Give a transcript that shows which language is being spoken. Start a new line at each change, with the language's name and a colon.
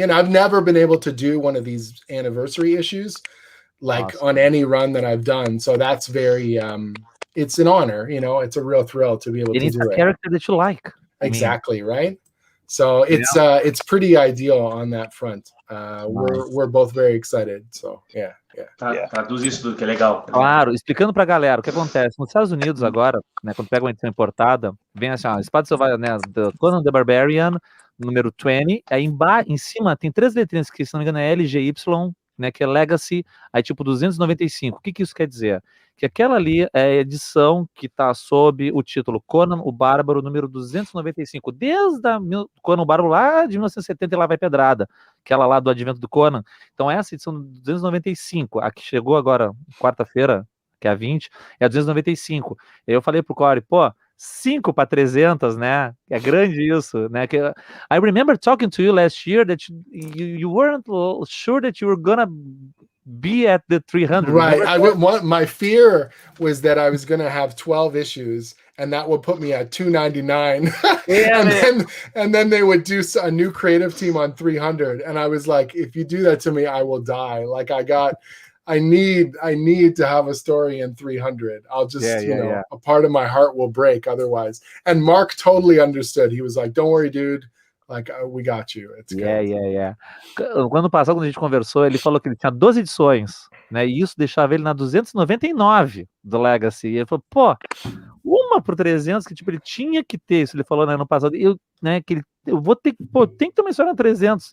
English: I've never been able to do one of these anniversary issues on any run that I've done. So that's very it's an honor, it's a real thrill to be able to do it. It's a character that you like. Exactly, right? So it's pretty ideal on that front. We're both very excited. So yeah.
Portuguese: Traduz isso tudo, que é legal. Claro, explicando pra galera o que acontece. Nos Estados Unidos agora, né, quando pega uma edição importada, vem assim, espada selvagem, né, Conan the Barbarian, número 20, aí em cima tem 3 letrinhas que, se não me engano, é LGY, né, que é Legacy, aí tipo 295. O que isso quer dizer? Que aquela ali é a edição que está sob o título Conan, o Bárbaro, número 295, desde Conan, o Bárbaro lá de 1970 e lá vai pedrada, aquela lá do advento do Conan. Então essa edição 295, a que chegou agora quarta-feira, que é a 20, é a 295. Aí eu falei pro Cory, 5 para 300, né? É grande isso, né?
English: I remember talking to you last year that you weren't sure that you were gonna be at the 300. Right. My fear was that I was gonna have 12 issues, and that would put me at 299. and then they would do a new creative team on 300, and I was like, if you do that to me, I will die. Like I need to have a story in 300. I'll just, a part of my heart will break otherwise. And Mark totally understood. He was like, don't worry, dude. Like, we got you. It's good.
Portuguese: Ano passado, quando a gente conversou, ele falou que ele tinha 12 edições, né? E isso deixava ele na 299 do Legacy. E ele falou, pô, uma por 300, que tipo, ele tinha que ter isso. Ele falou, né, ano passado, eu vou ter tem que ter uma história na 300.